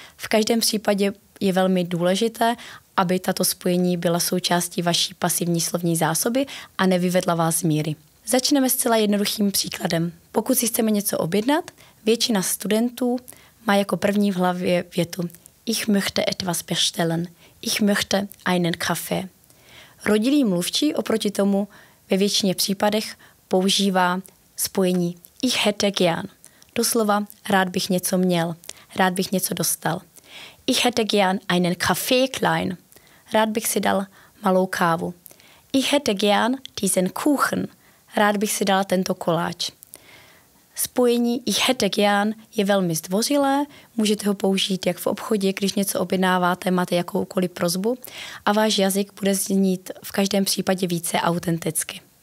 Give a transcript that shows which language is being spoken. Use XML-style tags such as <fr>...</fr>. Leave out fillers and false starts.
<cs>V každém případě je velmi důležité, aby tato spojení byla součástí vaší pasivní slovní zásoby a nevyvedla vás z míry. Začneme zcela jednoduchým příkladem. Pokud si chceme něco objednat, většina studentů má jako první v hlavě větu</cs> <de>Ich möchte etwas bestellen. Ich möchte einen Kaffee.</de> <cs>Rodilý mluvčí oproti tomu ve většině případech používá spojení</cs> <de>Ich hätte gern.</de> <cs>Doslova rád bych něco měl, rád bych něco dostal.</cs> <de>Ich hätte gern einen Kaffee klein.</de> <cs>Rád bych si dal malou kávu.</cs> <de>Ich hätte gern diesen Kuchen.</de> <cs>Rád bych si dala tento koláč. Spojení</cs> <de>Ich hätte gern</de> <cs>je velmi zdvořilé, můžete ho použít jak v obchodě, když něco objednáváte, máte jakoukoliv prosbu a váš jazyk bude znít v každém případě více autenticky.</cs>